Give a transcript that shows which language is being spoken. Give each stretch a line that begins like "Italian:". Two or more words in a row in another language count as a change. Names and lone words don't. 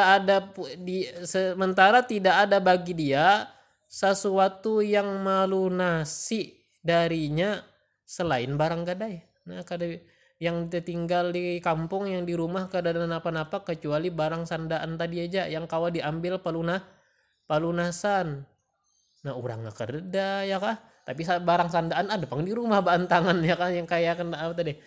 Indonesian: tidak ada bagi dia sesuatu yang melunasi darinya selain barang gadai.
Banjar: Nah, kada yang tinggal di kampung, yang di rumah kada ada apa-apa kecuali barang sandaan tadi aja yang kawa diambil palunasan. Nah, orang kada ya kah? Tapi barang sandaan ada pang di rumah baan tangan ya kan, yang kayak kan apa tadi?